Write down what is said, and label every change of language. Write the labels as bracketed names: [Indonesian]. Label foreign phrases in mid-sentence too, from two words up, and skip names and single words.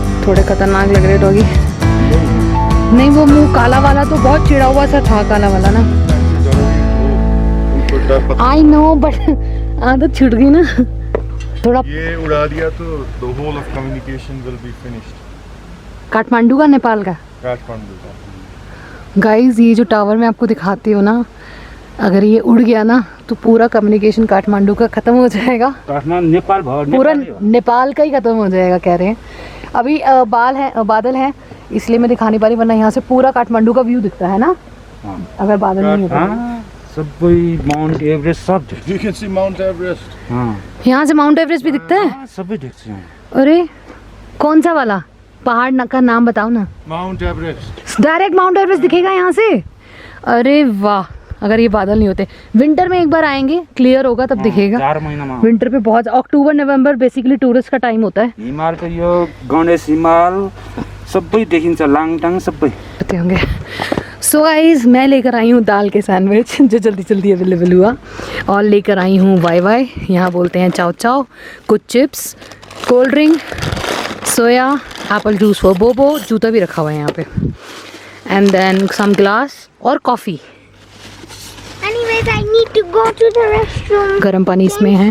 [Hindi] थोड़े खतरनाक लग रहे डॉगी। नहीं वो मुंह काला वाला तो बहुत चिड़ा हुआ सा था, काला वाला ना। [English] I know but [Hindi] आदत छूट गई ना थोड़ा। ये उड़ा दिया तो [English] the whole of communication will be finished. [Hindi] काठमांडू का, नेपाल का? काठमांडू का। गाइस ये जो टावर मैं आपको दिखाती हूँ ना, अगर ये उड़ गया ना तो पूरा कम्युनिकेशन काठमांडू का खत्म हो जाएगा। काठमांडू नेपाल भर पूरा नेपाल का ही खत्म हो जाएगा कह रहे हैं। अभी बादल है इसलिए मैं दिखा नहीं पा रही, वरना यहाँ से पूरा काठमांडू का व्यू दिखता है ना। अगर बादल नहीं होता सब माउंट एवरेस्ट सब [English] You can see Mount Everest. [Hindi] यहाँ से माउंट एवरेस्ट भी दिखता है। [Nepali] सबै देख्छु यहाँ। [Hindi] अरे कौन सा वाला पहाड़ का नाम बताओ ना। Mount Everest. डायरेक्ट माउंट एवरेस्ट दिखेगा यहाँ से। अरे वाह, अगर ये बादल नहीं होते। विंटर में एक बार आएंगे, क्लियर होगा तब दिखेगा। [Nepali] 4 महिनामा [Hindi] विंटर पे बहुत, अक्टूबर नवंबर बेसिकली टूरिस्ट का टाइम होता है। [Nepali] हिमाल त यो गणेश हिमाल सबै देखिन्छ, लाङटाङ सबै [Hindi] पते होंगे। [English] so guys [Hindi] मैं लेकर आई हूँ दाल के सैंडविच जो जल्दी जल्दी अवेलेबल हुआ, और लेकर आई हूँ वाई वाई, यहाँ बोलते हैं चाव चाव, कुछ चिप्स, [English] cold drink, [Hindi] सोया, [English] apple juice for Bobo, [Hindi] जूता भी रखा हुआ है यहाँ पे, [English] and then some glass [Hindi] और कॉफ़ी। [English] Anyways, I need to go to the restroom. [Hindi] गर्म पानी इसमें है।